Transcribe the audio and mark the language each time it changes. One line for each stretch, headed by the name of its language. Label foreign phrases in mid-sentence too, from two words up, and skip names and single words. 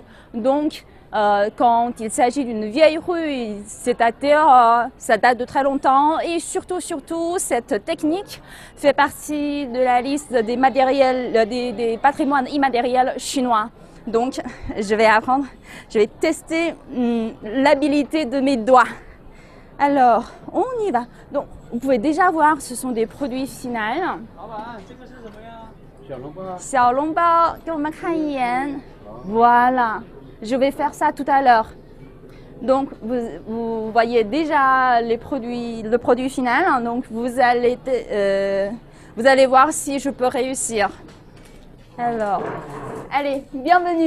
French: Donc, quand il s'agit d'une vieille rue, c'est-à-dire ça date de très longtemps, et surtout cette technique fait partie de la liste des matériels, des patrimoines immatériels chinois. Donc je vais apprendre, je vais tester l'habilité de mes doigts. Alors on y va. Donc vous pouvez déjà voir, ce sont des produits finaux. Xiaolongbao,
Chinese: 给我们看一眼.
French: Voilà. Je vais faire ça tout à l'heure. Donc, vous voyez déjà le produit final. Donc, vous allez voir si je peux réussir. Alors, allez, bienvenue.